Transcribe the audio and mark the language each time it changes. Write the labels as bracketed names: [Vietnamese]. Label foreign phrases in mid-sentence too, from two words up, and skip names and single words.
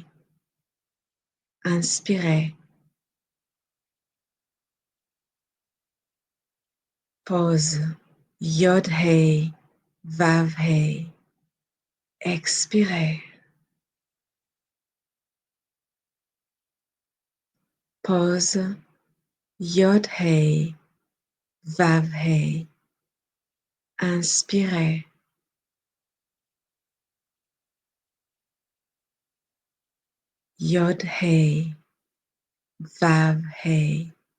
[French] Inspirez. Pause. Yod Hey Vav Hey. Expirez. Pause. Yod Hey Vav Hey. Inspirez. Yod Hey Vav Hey.